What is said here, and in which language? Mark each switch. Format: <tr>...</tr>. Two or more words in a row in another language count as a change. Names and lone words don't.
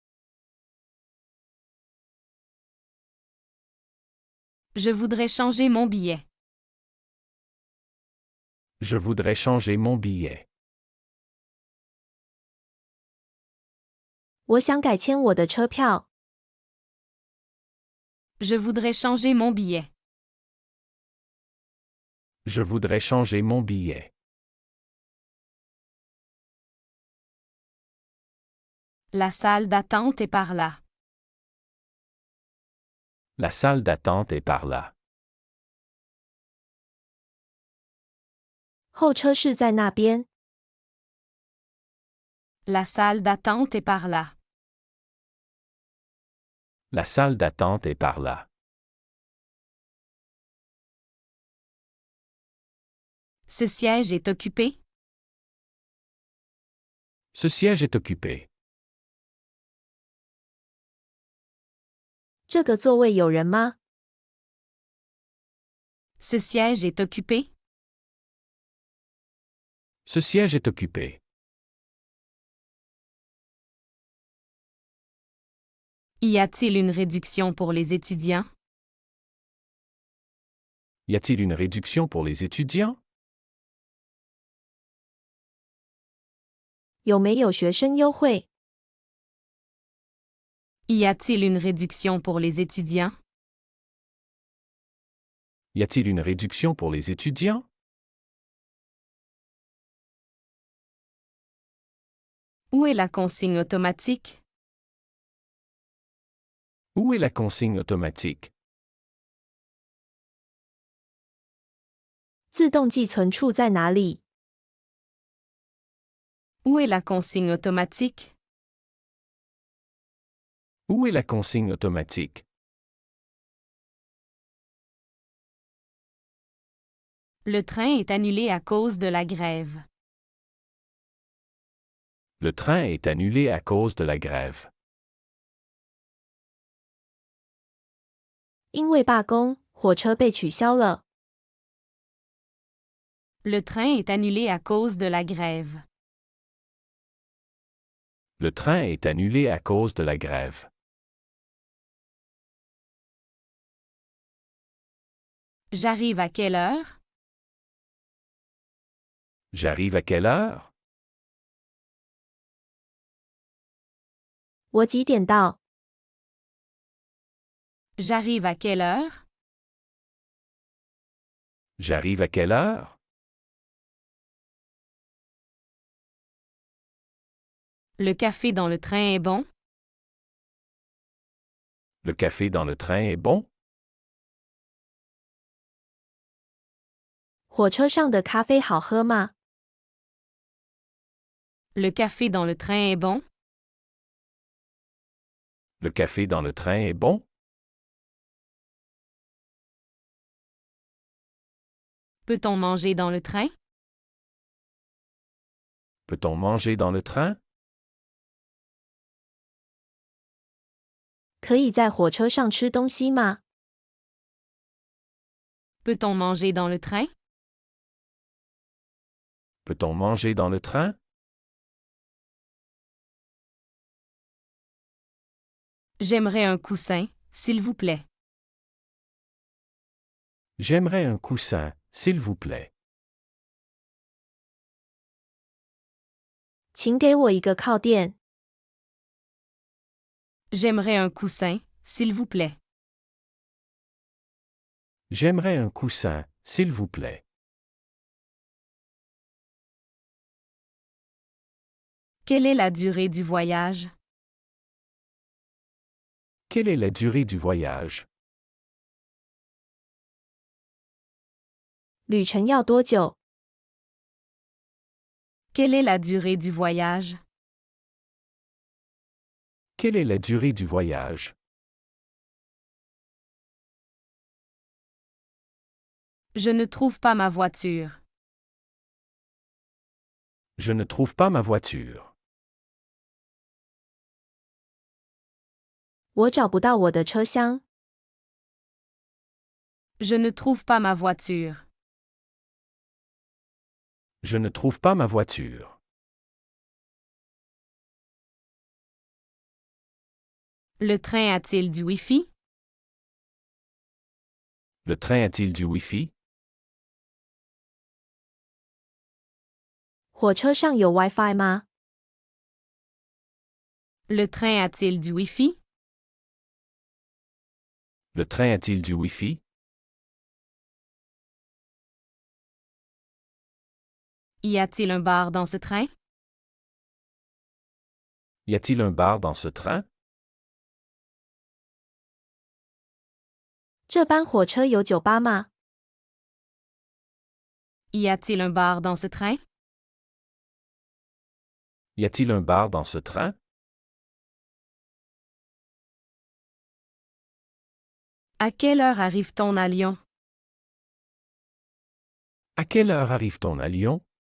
<fr>Je voudrais changer mon billet. Je voudrais changer mon billet.</fr> <zh>我想改签我的车票。</zh> <fr>Je voudrais changer mon billet. Je voudrais changer mon billet. La salle d'attente est par là. La salle d'attente est par là.</fr> <zh>候车室在那边。</zh> <fr>La salle d'attente est par là. La salle d'attente est par là. Ce siège est occupé? Ce siège est occupé.</fr> <zh>这个座位有人吗？</zh> <fr>Ce siège est occupé? Ce siège est occupé. Y a-t-il une réduction pour les étudiants? Y a-t-il une réduction pour les étudiants?</fr> <zh>有没有学生优惠？</zh> <fr>Y a-t-il une réduction pour les étudiants? Y a-t-il une réduction pour les étudiants? Où est la consigne automatique? Où est la consigne automatique?</fr> <zh>自动寄存处在哪里？</zh> <fr>Où est la consigne automatique? Où est la consigne automatique? Le train est annulé à cause de la grève. Le train est annulé à cause de la grève.</fr> <zh>因为罢工，火车被取消了。</zh> <fr>Le train est annulé à cause de la grève. Le train est annulé à cause de la grève. J'arrive à quelle heure? J'arrive à quelle heure?</fr> <zh>我几点到？</zh> <fr>J'arrive à quelle heure? J'arrive à quelle heure? Le café dans le train est bon? Le café dans le train est bon?</fr> <zh>火车上的咖啡好喝吗？</zh> <fr>Le café dans le train est bon? Le café dans le train est bon? Peut-on manger dans le train? Peut-on manger dans le train?</fr> <zh>可以在火车上吃东西吗？</zh> <fr>Peut-on manger dans le train? Peut-on manger dans le train? J'aimerais un coussin, s'il vous plaît. J'aimerais un coussin, s'il vous plaît.</fr> <zh>请给我一个靠垫。</zh> <fr>J'aimerais un coussin, s'il vous plaît. J'aimerais un coussin, s'il vous plaît. Quelle est la durée du voyage? Quelle est la durée du voyage?</fr> <zh>旅程要多久？</zh> <fr>Quelle est la durée du voyage? Quelle est la durée du voyage? Je ne trouve pas ma voiture. Je ne trouve pas ma voiture.</fr> <zh>我找不到我的车厢。</zh> <fr>Je ne trouve pas ma voiture. Je ne trouve pas ma voiture. Le train a-t-il du Wi-Fi? Le train a-t-il du Wi-Fi?</fr> <zh>火车上有 WiFi 吗？</zh> <fr>Le train a-t-il du Wi-Fi? Le train a-t-il du Wi-Fi? Y a-t-il un bar dans ce train? Y a-t-il un bar dans ce train?</fr> <zh>这班火车有酒吧吗？</zh> <fr>Y a-t-il un bar dans ce train? Y a-t-il un bar dans ce train? À quelle heure arrive-t-on à Lyon? À quelle heure arrive-t-on à Lyon?</fr>